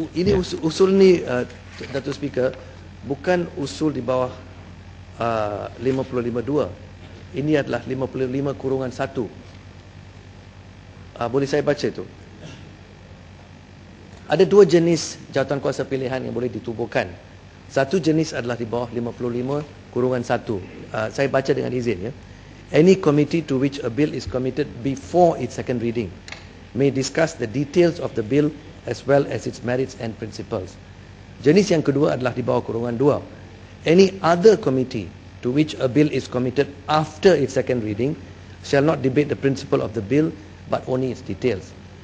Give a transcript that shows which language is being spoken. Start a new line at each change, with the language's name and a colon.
Malay: Ini ya. Usul ni Datuk Speaker bukan usul di bawah 55.2. Ini adalah 55-1. Boleh saya baca itu? Ada dua jenis jawatankuasa pilihan yang boleh ditubuhkan. Satu jenis adalah di bawah 55-1. Saya baca dengan izin, ya.
English: Any committee to which a bill is committed before its second reading may discuss the details of the bill as well as its merits and principles.
Malay: Jenis yang kedua adalah di bawah kurungan 2.
English: Any other committee to which a bill is committed after its second reading shall not debate the principle of the bill but only its details.